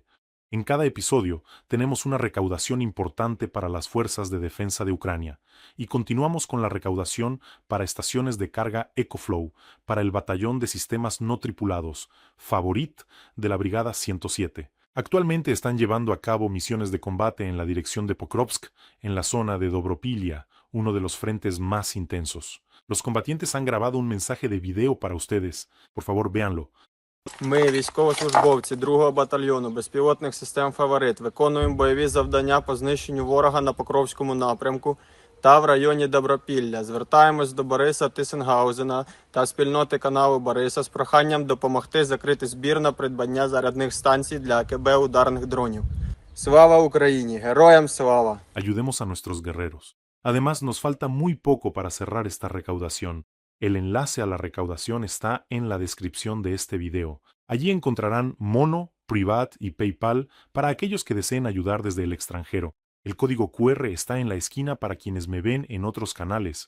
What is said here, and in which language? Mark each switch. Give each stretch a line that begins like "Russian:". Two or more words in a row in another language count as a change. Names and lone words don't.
Spanish: En cada episodio tenemos una recaudación importante para las fuerzas de defensa de Ucrania y continuamos con la recaudación para estaciones de carga EcoFlow para el batallón de sistemas no tripulados, Favorit de la Brigada 107. Actualmente están llevando a cabo misiones de combate en la dirección de Pokrovsk, en la zona de Dobropilia, uno de los frentes más intensos. Los combatientes han grabado un mensaje de video para ustedes. Por favor, véanlo.
Ukrainian: Ми, військовослужбовці 2-го батальйону безпілотних систем «Фаворит», виконуємо бойові завдання по знищенню ворога на Покровському напрямку та в районі Добропілля. Звертаємось до Бориса Тисенгаузена та спільноти каналу Бориса з проханням допомогти закрити збір на придбання зарядних станцій для АКБ ударних дронів. Слава Україні! Героям слава!
Spanish: Ayudemos a nuestros guerreros. Además, nos falta muy poco para cerrar esta recaudación. El enlace a la recaudación está en la descripción de este video. Allí encontrarán Mono, Privat y PayPal para aquellos que deseen ayudar desde el extranjero. El código QR está en la esquina para quienes me ven en otros canales.